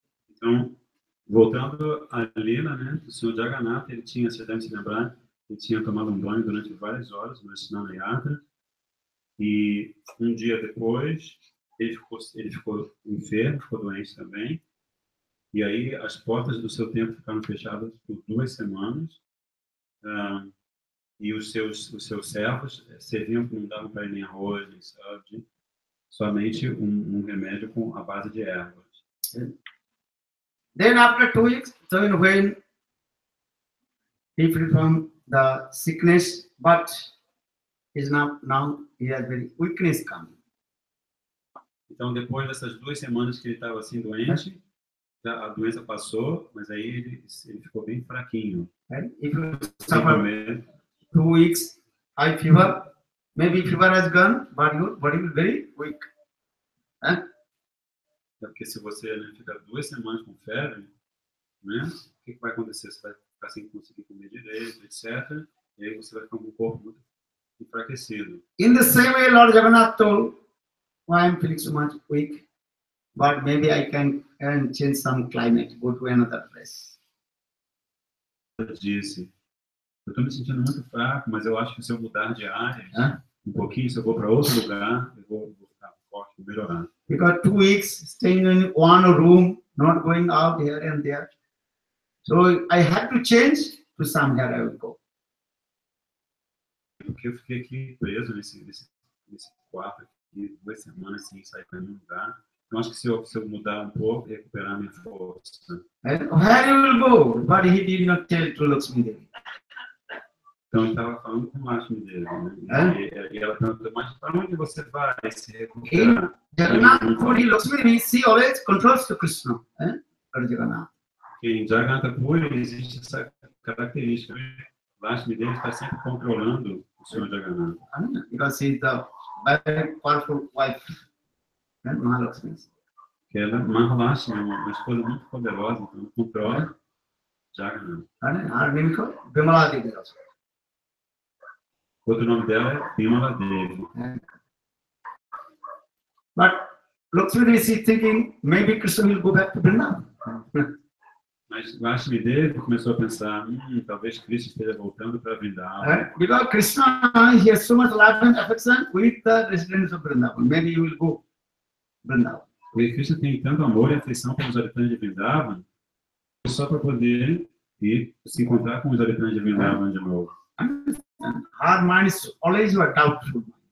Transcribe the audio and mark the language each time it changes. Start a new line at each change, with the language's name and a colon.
Portuguese: Então, voltando à lila, né, o senhor Jagannatha, ele tinha, se deve se lembrar, ele tinha tomado um banho durante várias horas no Snana Yatra, e um dia depois ele ficou enfermo, ficou doente também, e aí as portas do seu templo ficaram fechadas por 2 semanas, e os seus servos serviam, não davam para ele nem arroz, nem sabde, somente um remédio com a base de ervas.
English: Then after 2 weeks, so when he freed from the sickness, but is now he has very weakness coming.
Portuguese: Então depois dessas 2 semanas que ele estava assim doente, a doença passou, mas aí ele ficou bem fraquinho.
English: And if you suffer 2 weeks high fever, maybe fever has gone, but your body will be very weak.
Portuguese: Porque se você, né, ficar 2 semanas com febre, né, o que vai acontecer? Você vai ficar sem conseguir comer direito, etc. E aí você vai ficar com o corpo muito enfraquecido.
English: In the same way, Lord Jagannath told, I am feeling so much weak, but maybe I can change some climate, go to another place.
Portuguese: Ele disse, eu estou me sentindo muito fraco, mas eu acho que se eu mudar de área, um pouquinho, se eu vou para outro lugar, eu vou ficar forte, vou melhorar.
English: Because 2 weeks staying in one room, not going out here and there. So I had to change to somewhere I will go.
Portuguese: Porque eu fiquei aqui preso nesse quarto aqui, 2 semanas sem sair para nenhum lugar. Eu acho que se eu mudar um pouco, recuperar minha força.
English: And where you will go? But he did not tell to Lakshmi Devi.
Portuguese: Então ele estava falando com Lakshmi Devi, né? E ela perguntou, mas para onde você vai se recuperar?
English: Jagannath Puri, Lakshmi Devi, she always controls to Krishna. Lord Jagannath.
Portuguese: Em Jagannatha Puri existe essa característica. Lakshmi Devi está sempre controlando o Senhor Jagannatha.
English: Because she is the very powerful wife, Mahalakshmi.
Portuguese: Que ela, Mahalakshmi, é uma esposa muito poderosa, então controla Jagannatha.
English: Her name is called Bimala Devi also.
Portuguese: Outro nome dela é Pinda Devi.
English: But Lakshmi Devi is thinking maybe Krishna will go back to Vrindavan.
Portuguese: Mas Lakshmi Devi começou a pensar, talvez Krishna esteja voltando para Vrindavan.
English: Because Krishna, he has so much love and affection with the residents of Vrindavan. Maybe he will go Vrindavan.
Portuguese: Porque Krishna tem tanto amor e afeição pelos habitantes de Vrindavan, só para poder ir se encontrar com os habitantes de Vrindavan de novo.
English: Our mind is always doubtful.